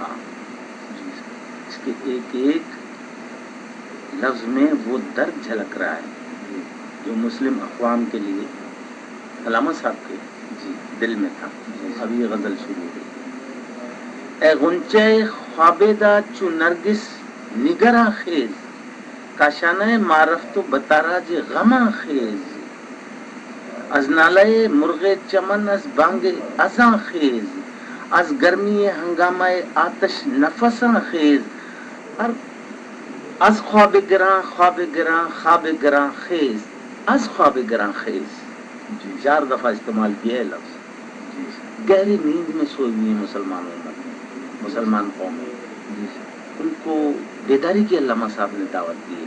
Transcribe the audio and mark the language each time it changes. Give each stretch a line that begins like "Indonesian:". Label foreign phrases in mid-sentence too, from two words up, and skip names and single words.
Urdu: اس کے ایک ایک لفظ میں وہ درد جھلک رہا ہے جو مسلم اقوام کے لیے علامہ صاحب کے دل میں تھا. اب یہ غزل شروع ہوئی.
Persian: اے غنچہ خوابیدہ چو نرگس نگراں خیز، کاشانہ معرفت و بتاراج غماں خیز. از نالہ مرغ چمن از بانگ ازاں خیز، از گرمی ہنگامہ آتش نفساں خیز. از خواب گراں خواب گراں خواب گراں خیز، از خواب گراں خیز.
Urdu: 4 دفعہ استعمال کیا ہے لفظ. گہری نیند میں سوئی ہوئی مسلمان قوم ہے. ان کو بیداری کی علامہ صاحب نے دعوت دی ہے.